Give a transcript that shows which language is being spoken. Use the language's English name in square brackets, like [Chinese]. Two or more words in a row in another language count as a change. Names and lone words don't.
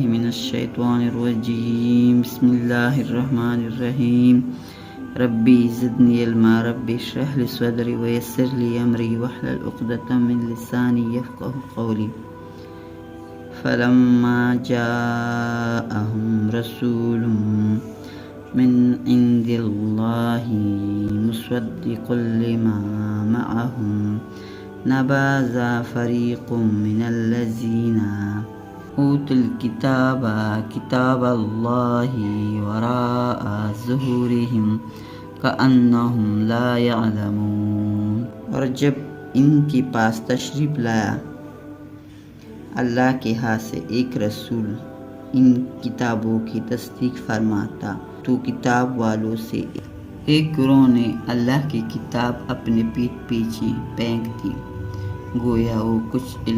[Arabic] من الشيطان الرجيم بسم الله الرحمن الرحيم رب زدني علما رب اشرح لي صدري ويسر لي أمري واحلل عقدة من لساني يفقهوا قولي فلما جاءهم رسول من عند الله مصدق لما معهم نبذ فريق من الذين أوتوا الكتاب كتاب الله وراء ظهورهم كأنهم لا يعلمون. [Urdu] اور جب ان کے پاس تشریف لایا اللہ کے ہاتھ سے ایک رسول ان کتابوں کی تصدیق فرماتا، تو کتاب والوں سے ایک گروہ نے اللہ کی کتاب اپنے پیٹھ پیچھے پھینک دی، گویا وہ کچھ علم